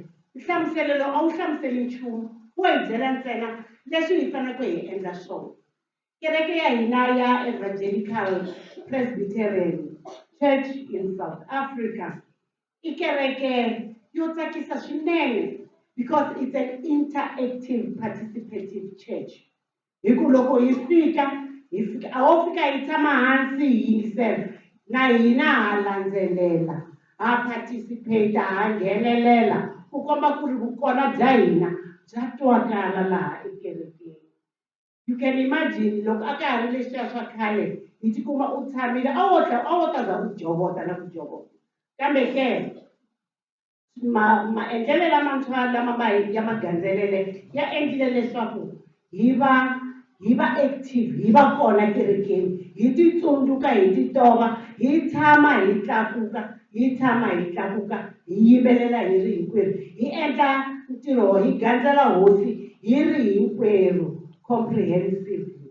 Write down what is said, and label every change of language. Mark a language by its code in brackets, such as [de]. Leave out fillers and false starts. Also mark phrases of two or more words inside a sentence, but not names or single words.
[ts] Nhlamuselo lowu a wu hlamuseli nchumu, wo hi byela ntsena leswi hi faneleke hi endla swona. Kereke ya hina ya Evangelical Presbyterian Church in South Africa i kereke yo tsakisa swinene [en] because it's an interactive participative church. [ts] Hi ku loko hi fika a wo fika hi tshama hansi hi yingisela, na hina ha landzelela, ha participate, ha nghenelela ku komba ku ri vukona bya hina bya twakala laha ekerekeni. [en] You can imagine [ts] loko a ka ha ri leswiya swa khale hi tikuma u tshamile a wo ta za u jovota na ku jovota. Kambe ke maendlelo lamantshwa lama ya magandzelele ya endlile leswaku hi va active, hi va kona kerekeni, hi ti tsundzuka, hi ti tova, hi tshama hi tlakuka, hi tshama hi tlakuka, hi yimbelela hi ri hinkwerhu, hi endla ntirho, hi gandzela hosi hi ri hinkwerhu comprehensively.